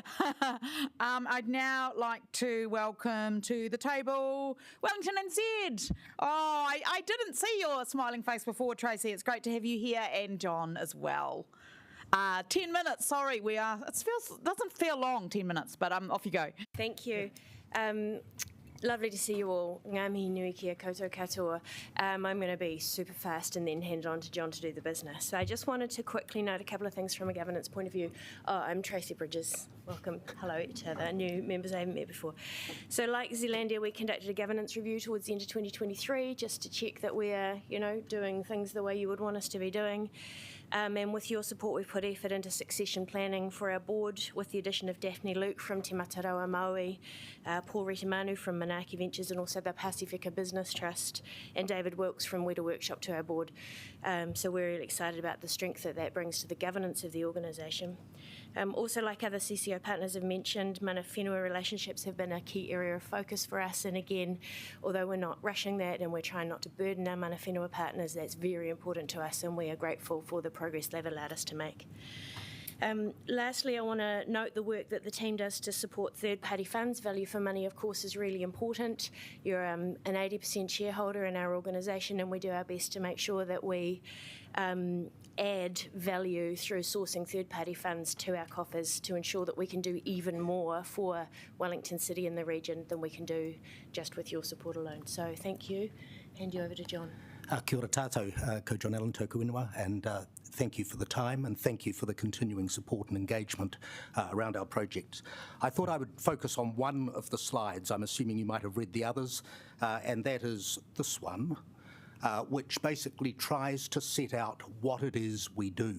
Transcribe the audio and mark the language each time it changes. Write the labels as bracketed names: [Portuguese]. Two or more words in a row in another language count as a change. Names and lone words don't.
[English] I'd now like to welcome to the table Wellington NZ. Oh, I didn't see your smiling face before, Tracy. It's great to have you here, and John as well. 10 minutes, sorry, it doesn't feel long, 10 minutes, but off you go. Thank you. Lovely to see you all. [Māori] Ngā mihi nui kia koutou katoa. [English] I'm going to be super fast and then hand on to John to do the business. So I just wanted to quickly note a couple of things from a governance point of view. I'm Tracy Bridges. Welcome. Hello to the new members I haven't met before. So like Zealandia, we conducted a governance review towards the end of 2023 just to check that we're, doing things the way you would want us to be doing. And with your support, we've put effort into succession planning for our board, with the addition of Daphne Luke from Te Matarawa Maui, Paul Retamanu from Manaaki Ventures, and also the Pacifica Business Trust, and David Wilkes from Weta Workshop to our board. So we're really excited about the strength that brings to the governance of the organisation. Also, like other CCO partners have mentioned, [Māori] mana whenua [English] relationships have been a key area of focus for us. And again, although we're not rushing that and we're trying not to burden our [Māori] mana whenua [English] partners, that's very important to us, and we are grateful for the progress they've allowed us to make. Lastly, I want to note the work that the team does to support third-party funds. Value for money, of course, is really important. You're an 80% shareholder in our organisation, and we do our best to make sure that we add value through sourcing third-party funds to our coffers to ensure that we can do even more for Wellington City and the region than we can do just with your support alone. So thank you. Hand you over to John. [Māori] Kia ora tātou, ko John Allen tōku ingoa, [English] and thank you for the time and thank you for the continuing support and engagement around our projects. I thought I would focus on one of the slides. I'm assuming you might have read the others, and that is this one, which basically tries to set out what it is we do.